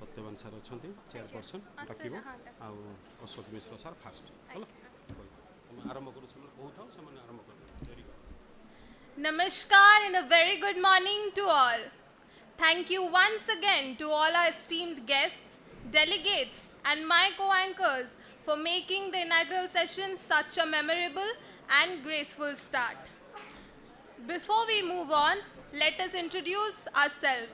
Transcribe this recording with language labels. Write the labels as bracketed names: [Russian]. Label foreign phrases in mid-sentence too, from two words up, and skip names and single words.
[Odia] ବର୍ତ୍ତମାନ ସାର୍ ଅଛନ୍ତି ଚେୟାରପର୍ସନ୍ ଡାକିବ ଆଉ ଅଶୋକ ମିଶ୍ର ସାର୍ ଫାଷ୍ଟ ହେଲା ଆମେ ଆରମ୍ଭ କରୁ ସେମାନେ କହୁଥାଉ ସେମାନେ ଆରମ୍ଭ କରିବେ [English] very good Namaskar and a very good morning to all. Thank you once again to all our esteemed guests, delegates, and my co-anchors for making the inaugural session such a memorable and graceful start. Before we move on, let us introduce ourselves.